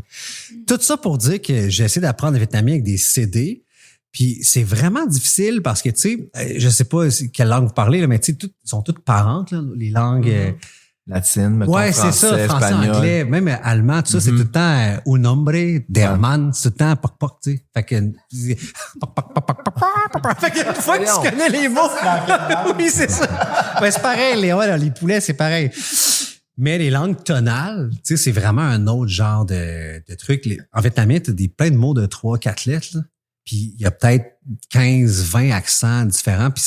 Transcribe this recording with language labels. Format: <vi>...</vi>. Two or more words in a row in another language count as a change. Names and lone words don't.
<fr>Tout ça pour dire que j'ai essayé d'apprendre le vietnamien avec des CD. Puis c'est vraiment difficile parce que, tu sais, je sais pas quelle langue vous parlez, là, mais tu sais, sont toutes parentes, là, les langues. Latine, mettons, Ouais, français, c'est ça, français, espagnol. anglais, même allemand, tout ça, c'est tout le temps un nombre,</fr> <de>der Mann,</de> <fr>c'est tout le temps poc poc, tu sais. Fait que, poc, poc, poc, poc, poc, poc, poc. Fait que une fois que tu connais les mots, oui, c'est ça. Ben, c'est pareil, les poulets, c'est pareil. Mais les langues tonales, tu sais, c'est vraiment un autre genre de truc. En vietnamien, t'as plein de mots de 3-4 lettres, là. Puis il y a peut-être 15-20 accents différents.</fr>